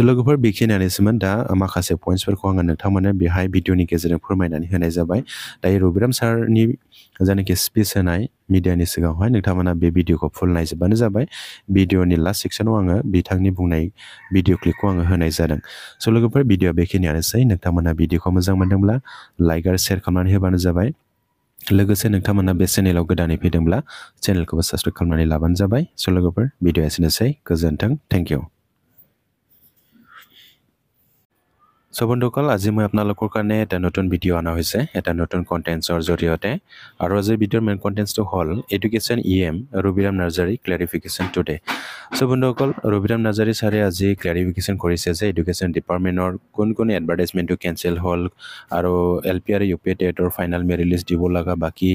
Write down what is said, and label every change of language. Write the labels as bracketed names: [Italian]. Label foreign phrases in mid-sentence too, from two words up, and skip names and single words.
[Bodo] लोगोफोर बेखिनियानोसोमोन दा माखासे पइन्ट्सफोरखौ आङो नोंथांमोननो बेहाय भिडिअनि गेजेरजों फोरमायनानै होनाय जाबाय दायो रबिराम सारनि जायनाखि स्पिच होनाय मिडियानि सिगाङावहाय नोंथांमोना बे भिडिअखौ फुल नायजोबबानो जाबाय भिडिअनि लास्ट सेक्सनाव आङो बिथांनि बुंनाय भिडिअ क्लिपखौ आङो होनाय जादों स' लोगोफोर भिडिअआ बेखिनियानोसै नोंथांमोना भिडिअखौ मोजां मोनदोंब्ला लाइक आरो शेयार खालामनानै होबानो जाबाय लोगोसे नोंथांमोना बे चेनेलाव गोदानै फैदोंब्ला चेनेलखौबो साबस्क्राइब खालामनानै लाबानो जाबाय स' लोगोफोर भिडिअआ एसेनोसै गोजोन्थों [English] thank you [Assamese] সো বন্ধুসকল আজি মই আপোনালোকৰ কাৰণে এটা নতুন ভিডিঅ' অনা হৈছে এটা নতুন কণ্টেণ্টছৰ জৰিয়তে আৰু আজিৰ ভিডিঅ'ৰ মেইন কণ্টেণ্টছটো হ'ল এডুকেশ্যন EM ৰবিৰাম নাৰ্জাৰী [English] clarification today [Assamese] সো বন্ধুসকল ৰবিৰাম নাৰ্জাৰী ছাৰে আজি ক্লেৰিফিকেশ্যন কৰিছে যে এডুকেশ্যন ডিপাৰ্টমেণ্টৰ কোন এডভাৰটাইজমেণ্টটো কেঞ্চেল হ'ল আৰু LP আৰু UP টেটৰ [English] final merit list [Assamese] দিব লগা বাকী